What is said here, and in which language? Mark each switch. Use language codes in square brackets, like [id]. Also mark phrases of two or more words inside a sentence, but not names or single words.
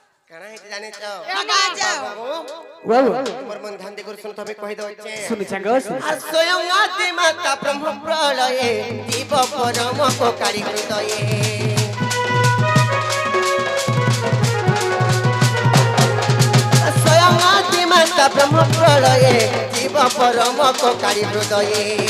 [or] କାଣା ହେଇଛି ଜାଣିଛ वाह ମୋର ମନ ଧ୍ୟାନ ଦେଇ କରି ଶୁଣ ତମେ କହି ଦଉଛେ [hi] सुन चंग सुन [bn] আর স্বয়ং আদি মাতা ব্রহ্ম প্রলয়ে জীব পরম কারি হৃদয়ে স্বয়ং আদি মাতা ব্রহ্ম প্রলয়ে জীব পরম কারি হৃদয়ে